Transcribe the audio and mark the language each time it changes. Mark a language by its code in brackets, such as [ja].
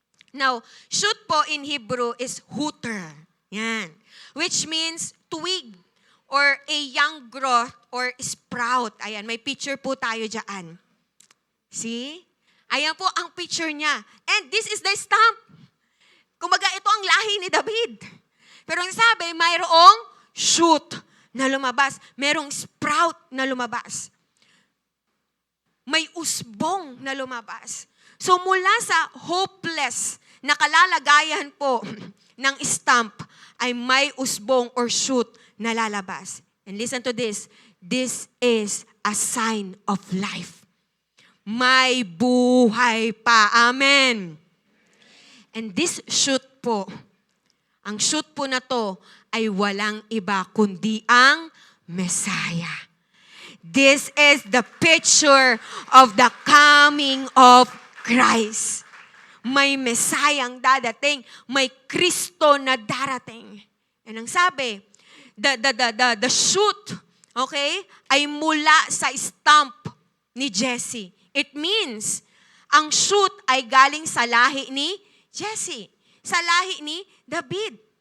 [en] Now, shoot po in Hebrew is hooter. Yan. Which means twig or a young growth or sprout. [tl] Ayan, may picture po tayo dyan. See? Ayan po ang picture niya. [en] And this is the stump. [tl] Kumbaga, ito ang lahi ni David. Pero ang sabi, mayroong shoot na lumabas. Mayroong sprout na lumabas. May usbong na lumabas. So mula sa hopeless na kalalagayan po ng stump ay may usbong or shoot na lalabas. [en] And listen to this. This is a sign of life. [tl] May buhay pa. [en] Amen. [tl] And this shoot po, ang shoot po na to ay walang iba kundi ang Messiah. [en] This is the picture of the coming of Christ. [tl] May Messiah ang dadating, may Kristo na darating. And ang sabi, the shoot, okay, ay mula sa stump ni Jesse. It means, ang shoot ay galing sa lahi ni Jesse, sa lahi ni David.